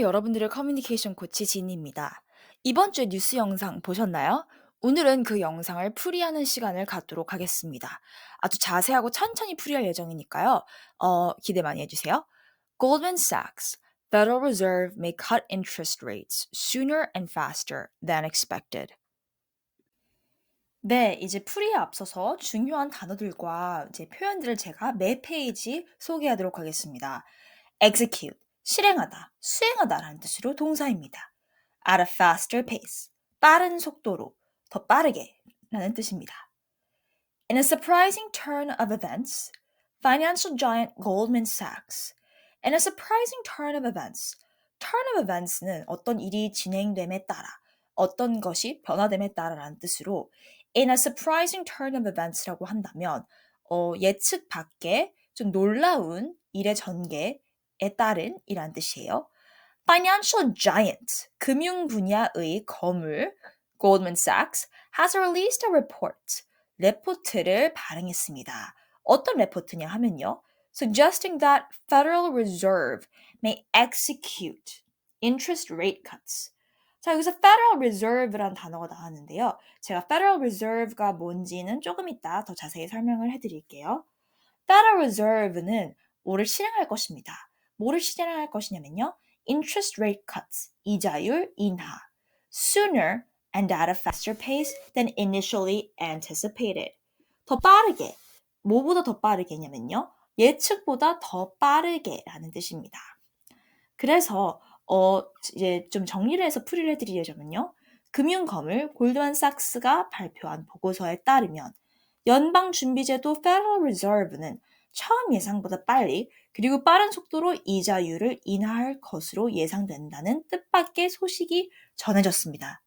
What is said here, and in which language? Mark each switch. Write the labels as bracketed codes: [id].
[ko] 여러분들의 커뮤니케이션 코치 진입니다. 이번 주 뉴스 영상 보셨나요? 오늘은 그 영상을 풀이하는 시간을 갖도록 하겠습니다. 아주 자세하고 천천히 풀이할 예정이니까요. 기대 많이 해주세요. [en] Goldman Sachs, Federal Reserve may cut interest rates sooner and faster than expected. [ko] 네, 이제 풀이에 앞서서 중요한 단어들과 이제 표현들을 제가 매 페이지 소개하도록 하겠습니다. execute, 실행하다, 수행하다라는 뜻으로 동사입니다. [en] at a faster pace, [ko] 빠른 속도로, 더 빠르게 라는 뜻입니다. [en] In a surprising turn of events, financial giant Goldman Sachs. In a surprising turn of events. [ko] turn of events는 어떤 일이 진행됨에 따라, 어떤 것이 변화됨에 따라라는 뜻으로 [en] in a surprising turn of events [ko] 라고 한다면 예측 밖의 좀 놀라운 일의 전개에 따른 이란 뜻이에요. [en] Financial giant, [ko] 금융 분야의 거물 [en] Goldman Sachs has released a report. [ko] 레포트를 발행했습니다. 어떤 레포트냐 하면요. [en] Suggesting that Federal Reserve may execute interest rate cuts. [ko] 자, 여기서 Federal Reserve라는 단어가 나왔는데요. 제가 Federal Reserve가 뭔지는 조금 이따 더 자세히 설명을 해드릴게요. Federal Reserve는 뭐를 실행할 것입니다. 뭐를 실행할 것이냐면요. [en] Interest rate cuts, [ko] 이자율 인하. [en] Sooner and at a faster pace than initially anticipated. [ko] 더 빠르게, 뭐보다 더 빠르게냐면요. 예측보다 더 빠르게라는 뜻입니다. 그래서 이제 좀 정리를 해서 풀이를 해드리자면요. 금융거물 골드만삭스가 발표한 보고서에 따르면 연방준비제도 Federal Reserve는 처음 예상보다 빨리 그리고 빠른 속도로 이자율을 인하할 것으로 예상된다는 뜻밖의 소식이 전해졌습니다.